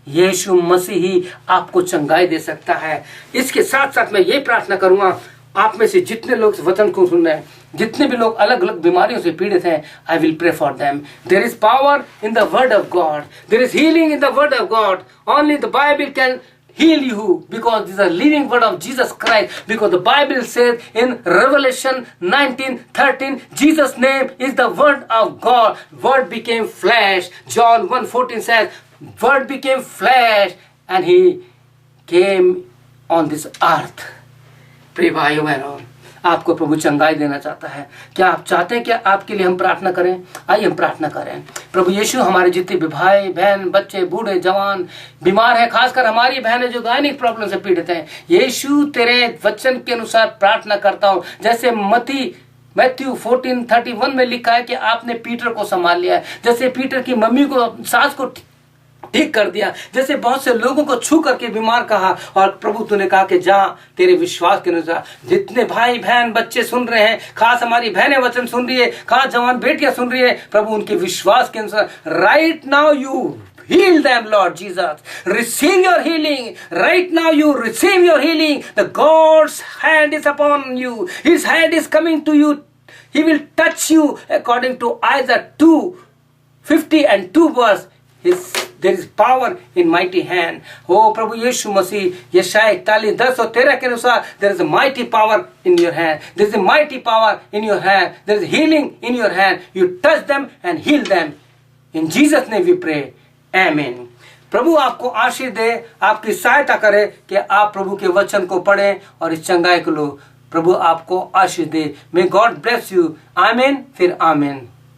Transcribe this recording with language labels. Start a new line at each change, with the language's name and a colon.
Hindi: यीशु मसीह ही आपको चंगाई दे सकता है। इसके साथ साथ मैं ये प्रार्थना करूंगा, आप में से जितने लोग वचन को सुन रहे हैं, जितने भी लोग अलग अलग बीमारियों से पीड़ित हैं,
English: I will pray for them. There is power in the word of God, there is healing in the word of God. Only the Bible can heal you because this is a living word of Jesus Christ, because the Bible says in Revelation 19:13, Jesus' name is the word of God. Word became flesh. John 1:14 says, word became flesh and he came on this earth.
Hindi: प्रिय भाइयों बहनों, आपको प्रभु चंगाई देना चाहता है। क्या आप चाहते हैं कि आपके लिए हम प्रार्थना करें? आइए हम प्रार्थना करें। प्रभु यीशु, हमारे जितने भी भाई बहन, बच्चे, बूढ़े, जवान बीमार हैं, खासकर हमारी बहनें जो गायनिक प्रॉब्लम से पीड़ित हैं, यीशु तेरे वचन के अनुसार प्रार्थना करता हूँ। जैसे मैथ्यू 14:31 में लिखा है कि आपने पीटर को संभाल लिया है, जैसे पीटर की मम्मी को, सास को ठीक कर दिया। जैसे बहुत से लोगों को छू करके बीमार कहा, और प्रभु तूने कहा कि जा तेरे विश्वास के अनुसार। जितने भाई बहन बच्चे सुन रहे हैं, खास हमारी बहनें वचन सुन रही है, खास जवान बेटियां सुन रही है, प्रभु उनके विश्वास के अनुसार
English: Right now you heal them, Lord Jesus. Receive your healing. Right now you receive your healing. The God's hand is upon you. His hand is coming to you. He will touch you according to Isaiah 2:50 and 2 verse. There is power in mighty hand. Oh
Hindi: प्रभु यीशु मसीह, यशाया 41:10 और 13 के अनुसार
English: there is a mighty power in your hand. There is a mighty power in your hand. There is healing in your hand. You touch them and heal them. In Jesus' name we pray. आमीन।
Hindi: प्रभु आपको आशीष दे, आपकी सहायता करे कि आप प्रभु के वचन को पढ़ें और इस चंगाई को लो। प्रभु आपको आशीष दे।
English: May God bless you.
Hindi: आमीन, फिर आमीन।